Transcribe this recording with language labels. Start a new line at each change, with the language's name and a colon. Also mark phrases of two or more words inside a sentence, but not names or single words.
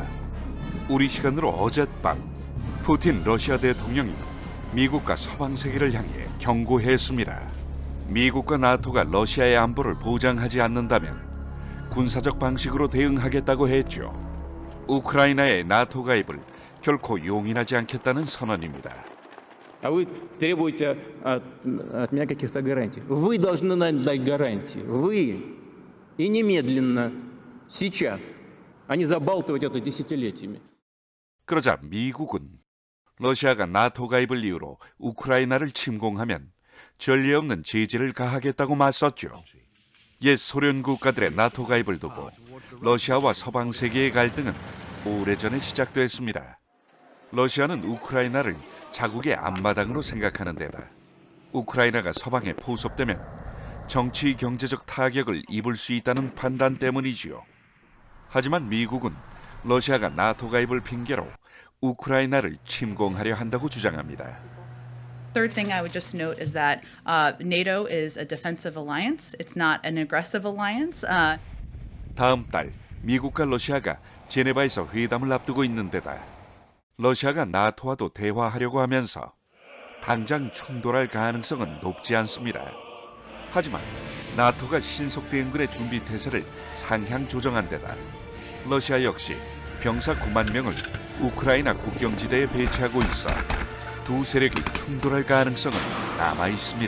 Korean: 우리 시간으로 어젯밤 푸틴 러시아 대통령이 미국과 서방 세계를 향해 경고했습니다. 미국과 나토가 러시아의 안보를 보장하지 않는다면 군사적 방식으로 대응하겠다고 했죠. 우크라이나의 나토 가입을 결코 용인하지 않겠다는 선언입니다.
Russian: А вы требуете от меня каких-то гарантий. Вы должны нам дать гарантии. Вы и немедленно, сейчас, а не забалтывать это десятилетиями.
Korean: 그러자 미국은 러시아가 나토 가입을 이유로 우크라이나를 침공하면 전례 없는 제재를 가하겠다고 맞섰죠. 옛 소련 국가들의 나토 가입을 두고 러시아와 서방 세계의 갈등은 오래전에 시작됐습니다. 러시아는 우크라이나를 자국의 앞마당으로 생각하는 데다 우크라이나가 서방에 포섭되면 정치 경제적 타격을 입을 수 있다는 판단 때문이지요. 하지만 미국은 러시아가 나토 가입을 핑계로 우크라이나를 침공하려 한다고 주장합니다.
English: Third thing I would just note is that NATO is a defensive alliance. It's not an aggressive alliance.
Korean: 다음 달 미국과 러시아가 제네바에서 회담을 앞두고 있는 데다 러시아가 나토와도 대화하려고 하면서 당장 충돌할 가능성은 높지 않습니다. 하지만 나토가 신속 대응군의 준비 태세를 상향 조정한 데다 러시아 역시 병사 9만 명을 우크라이나 국경지대에 배치하고 있어 두 세력이 충돌할 가능성은 남아 있습니다.